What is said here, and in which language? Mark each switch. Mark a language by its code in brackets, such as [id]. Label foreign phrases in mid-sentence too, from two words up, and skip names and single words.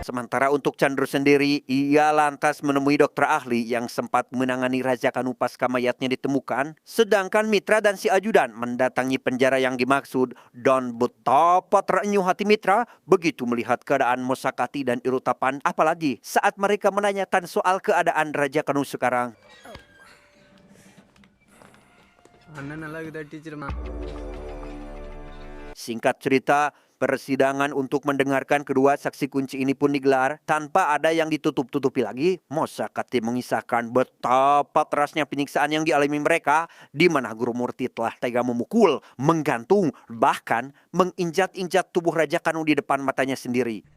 [id] Sementara untuk Chandru sendiri, ia lantas menemui dokter ahli yang sempat menangani Raja Kanu pasca mayatnya ditemukan, sedangkan Mitra dan si ajudan mendatangi penjara yang dimaksud, dan betapa terenyuh hati Mitra begitu melihat keadaan Mosakati dan Irutapan, apalagi saat mereka menanyakan soal keadaan Raja Kanu sekarang. [ta] அண்ணன் நல்லா இருக்குதா டீச்சர்மா? [id] Singkat cerita, persidangan untuk mendengarkan kedua saksi kunci ini pun digelar tanpa ada yang ditutup-tutupi lagi. Mosakati mengisahkan betapa kerasnya penyiksaan yang dialami mereka, di mana Guru Murti telah tega memukul, menggantung, bahkan menginjak-injak tubuh Raja Kanu di depan matanya sendiri.